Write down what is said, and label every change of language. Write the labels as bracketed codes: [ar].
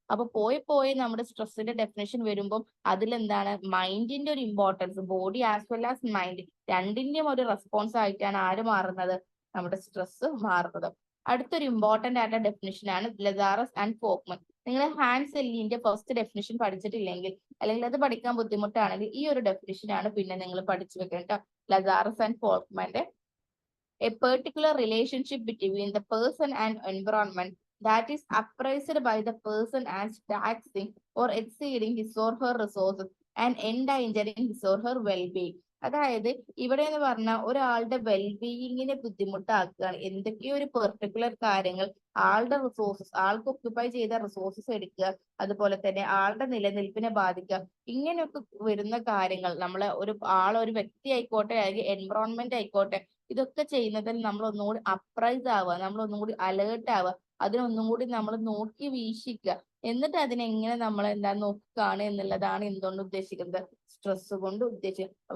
[ml] അപ്പൊ പോയി നമ്മുടെ സ്ട്രെസ്സിന്റെ ഡെഫിനേഷൻ വരുമ്പോൾ അതിലെന്താണ് മൈൻഡിന്റെ ഒരു importance, [en] body as well as mind [ml] രണ്ടിന്റെയും ഒരു റെസ്പോൺസ് ആയിട്ടാണ് ആര് മാറുന്നത്, നമ്മുടെ സ്ട്രെസ് മാറുന്നത്. അടുത്തൊരു ഇമ്പോർട്ടന്റ് ആയിട്ടുള്ള ഡെഫിനിഷൻ ആണ് ലസാറസ് ആൻഡ് ഫോക്മൻ. നിങ്ങൾ ഹാൻസ് സെല്ലിന്റെ ഫസ്റ്റ് ഡെഫിനിഷൻ പഠിച്ചിട്ടില്ലെങ്കിൽ, അല്ലെങ്കിൽ അത് പഠിക്കാൻ ബുദ്ധിമുട്ടാണെങ്കിൽ ഈ ഒരു ഡെഫിനിഷൻ ആണ് പിന്നെ നിങ്ങൾ പഠിച്ചു വെക്കേണ്ട. [en] Lazarus and ഫോക്മന്റെ a particular relationship between the person and environment that is appraised by the person as taxing or exceeding his or her resources and endangering his or her wellbeing. [ml] അതായത് ഇവിടെ എന്ന് പറഞ്ഞാൽ ഒരാളുടെ വെൽബീയിങ്ങിനെ ബുദ്ധിമുട്ടാക്കുകയാണ്. എന്തൊക്കെയോ ഒരു പെർട്ടിക്കുലർ കാര്യങ്ങൾ ആളുടെ resources, ആൾക്ക് ഒക്യുപ്പൈ ചെയ്ത റിസോഴ്സസ് എടുക്കുക, അതുപോലെ തന്നെ ആളുടെ നിലനിൽപ്പിനെ ബാധിക്കുക. ഇങ്ങനെയൊക്കെ വരുന്ന കാര്യങ്ങൾ നമ്മളെ ഒരു വ്യക്തി ആയിക്കോട്ടെ, അല്ലെങ്കിൽ എൻവറോൺമെന്റ് ആയിക്കോട്ടെ, ഇതൊക്കെ ചെയ്യുന്നതിൽ നമ്മൾ ഒന്നുകൂടി അപ്രൈസ് ആവുക, നമ്മൾ ഒന്നുകൂടി അലേർട്ട് ആവുക, അതിനൊന്നും കൂടി നമ്മൾ നോക്കി വീക്ഷിക്കുക, എന്നിട്ട് അതിനെങ്ങനെ നമ്മൾ നോക്കി കാണുക എന്നുള്ളതാണ് എന്തുകൊണ്ട് ഉദ്ദേശിക്കുന്നത്, സ്ട്രെസ് കൊണ്ട് ഉദ്ദേശിക്കുന്നത്.